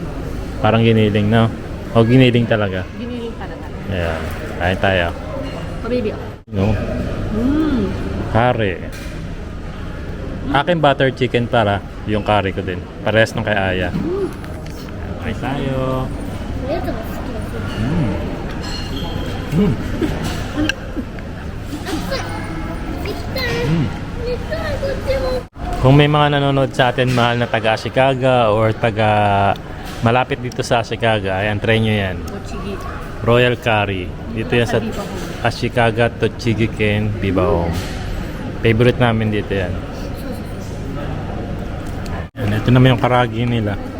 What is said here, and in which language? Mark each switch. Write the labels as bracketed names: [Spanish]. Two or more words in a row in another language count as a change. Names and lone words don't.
[Filipino] Parang giniling, no? O giniling talaga. Giniling para talaga. Ayan. Kain tayo. Pabibi ako. No? Curry. Akin [English] butter chicken [Filipino] para yung curry ko din. Parehas nung kay Aya. Kain tayo. [Japanese] おやつが好きだし。 行きたい。行きたい、こっちも。 [Filipino] Kung may mga nanonood sa atin mahal na taga Chicago or taga malapit dito sa Chicago, ayan, try nyo yan. Mochigi. Royal Curry. Dito yan sa Ashikaga, Tochigi-ken, Viva Home. Favorite namin dito yan. Ayan, ito naman yung karagi nila.